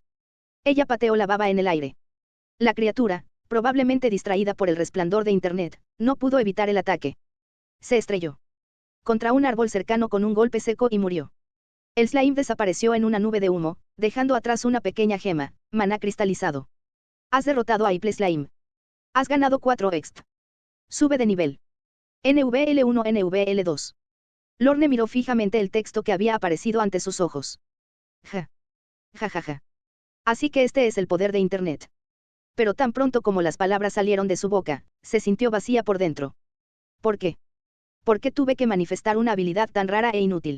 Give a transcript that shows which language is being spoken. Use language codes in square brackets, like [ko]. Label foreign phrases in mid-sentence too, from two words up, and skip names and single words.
[es] Ella pateó la baba en el aire. La criatura, probablemente distraída por el resplandor de Internet, no pudo evitar el ataque. Se estrelló contra un árbol cercano con un golpe seco y murió. El slime desapareció en una nube de humo, dejando atrás una pequeña gema, maná cristalizado. Has derrotado a Iple Slime. Has ganado 4 exp. Sube de nivel. NVL1 NVL2. Lorne miró fijamente el texto que había aparecido ante sus ojos. Ja. Ja ja ja. Así que este es el poder de Internet. Pero tan pronto como las palabras salieron de su boca, se sintió vacía por dentro. ¿Por qué? ¿Por qué tuve que manifestar una habilidad tan rara e inútil?